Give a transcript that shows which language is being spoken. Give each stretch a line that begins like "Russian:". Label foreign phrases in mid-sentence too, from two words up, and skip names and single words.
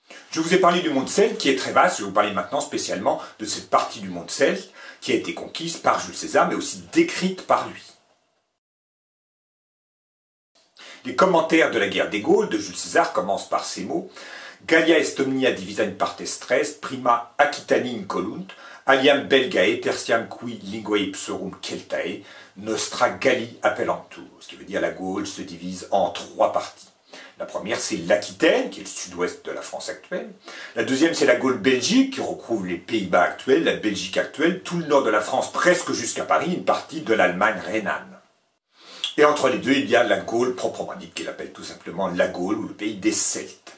French: Je vous ai parlé du monde celte qui est très vaste, je vais vous parler maintenant spécialement de cette partie du monde celte qui a été conquise par Jules César, mais aussi décrite par lui. Les commentaires de la guerre des Gaules de Jules César commencent par ces mots
Latin: « Gallia est omnia divisa in partes tres, prima Aquitani incolunt, aliam Belgae, tertiam qui linguae ipsorum Celtae, nostra Galli appellantur »,
French: ce qui veut dire la Gaule se divise en 3 parties. La première, c'est l'Aquitaine, qui est le sud-ouest de la France actuelle. La deuxième, c'est la Gaule-Belgique, qui recouvre les Pays-Bas actuels, la Belgique actuelle, tout le nord de la France, presque jusqu'à Paris, une partie de l'Allemagne rhénane. Et entre les deux, il y a la Gaule proprement dite, qu'il appelle tout simplement la Gaule, ou le pays des Celtes.